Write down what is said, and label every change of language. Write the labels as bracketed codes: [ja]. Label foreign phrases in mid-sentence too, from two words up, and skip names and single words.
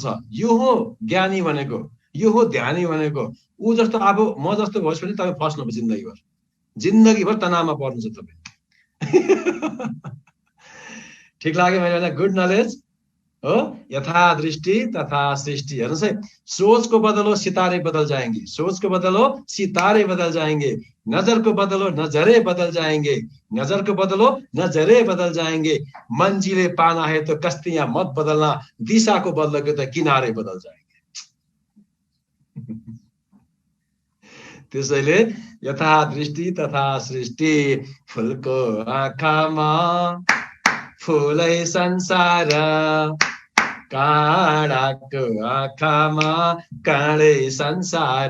[ne] यो हो ज्ञानी भनेको, यो हो ध्यानी भनेको। ऊ जस्तो आफू म जस्तो होस् भने तपाईँ फस्नुभयो जिन्दगीभर, जिन्दगीभर तनावमा पर्नुहुन्छ तपाईँ। ठिक लाग्यो मैले भने? [en] good knowledge [ne] हो। [sa] यथा दृष्टि तथा सृष्टि। [ne] हेर्नुहोस् है, [hi] सोच को बदलो सितारे बदल जाएंगे, सोच को बदलो सितारे बदल जाएंगे, नजर को बदलो नजरे बदल जाएंगे, नजर को बदलो नजरे बदल जाएंगे, मंजिले पाना है तो कश्तियां मत बदलना, दिशा को बदलोगे तो किनारे बदल जाएंगे। [ne] त्यसैले [sa] यथा दृष्टि तथा सृष्टि। [ne] फुलको आँखामा फुलै संसार, काँडाको आँखामा काँडै संसार।